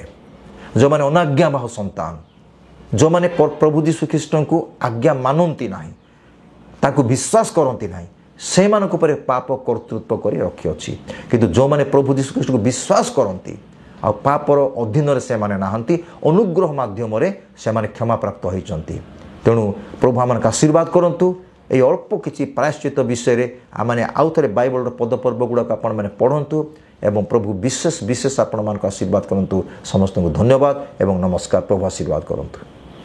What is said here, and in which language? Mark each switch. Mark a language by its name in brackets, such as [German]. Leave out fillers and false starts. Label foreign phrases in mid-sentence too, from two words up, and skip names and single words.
[Odia] ଯେଉଁମାନେ ଅନାଜ୍ଞାବହ ସନ୍ତାନ, ଯେଉଁମାନେ ପ୍ରଭୁ ଯୀଶୁ ଖ୍ରୀଷ୍ଟଙ୍କୁ ଆଜ୍ଞା ମାନନ୍ତି ନାହିଁ, ତାଙ୍କୁ ବିଶ୍ୱାସ କରନ୍ତି ନାହିଁ, ସେମାନଙ୍କ ଉପରେ ପାପ କର୍ତ୍ତୃତ୍ୱ କରି ରଖିଅଛି। କିନ୍ତୁ ଯେଉଁମାନେ ପ୍ରଭୁ ଯୀଶୁ ଖ୍ରୀଷ୍ଟଙ୍କୁ ବିଶ୍ୱାସ କରନ୍ତି ଆଉ ପାପର ଅଧୀନରେ ସେମାନେ ନାହାନ୍ତି, ଅନୁଗ୍ରହ ମାଧ୍ୟମରେ ସେମାନେ କ୍ଷମାପ୍ରାପ୍ତ ହୋଇଛନ୍ତି। ତେଣୁ ପ୍ରଭୁ ଆମମାନଙ୍କୁ ଆଶୀର୍ବାଦ କରନ୍ତୁ। ଏଇ ଅଳ୍ପ କିଛି ପ୍ରାୟଶ୍ଚିତ ବିଷୟରେ ଆମି ଆଉ ଥେ ବାଇବଲର ପଦପର୍ବ ଗୁଡ଼ାକ ଆପଣର ପଢ଼ନ୍ତୁ ଏବଂ ପ୍ରଭୁ ବିଶେଷ ବିଶେଷ ଆପଣର ଆଶୀର୍ବାଦ କରତୁ। ସମସ୍ତ ଧନ୍ୟବାଦ ଏବଂ ନମସ୍କାର। ପ୍ରଭୁ ଆଶୀର୍ବାଦ କରତୁ।